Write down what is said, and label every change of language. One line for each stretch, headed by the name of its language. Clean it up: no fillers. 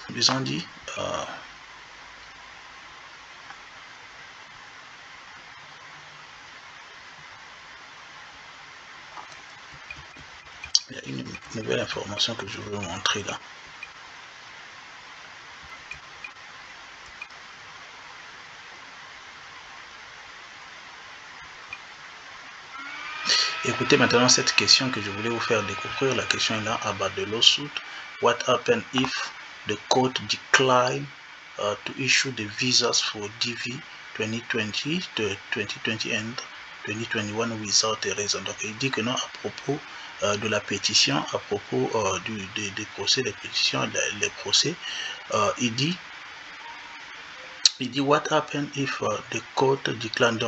French: Ils ont dit il y a une nouvelle information que je veux vous montrer là. Écoutez maintenant cette question que je voulais vous faire découvrir. La question est là,
English: about the lawsuit. What happened if the court declined to issue the visas for DV 2020, 2020 and 2021 without a reason?
French: Donc il dit que non, à propos de la pétition, à propos des procès, des pétitions, les procès, il dit
English: what happened if the court decline?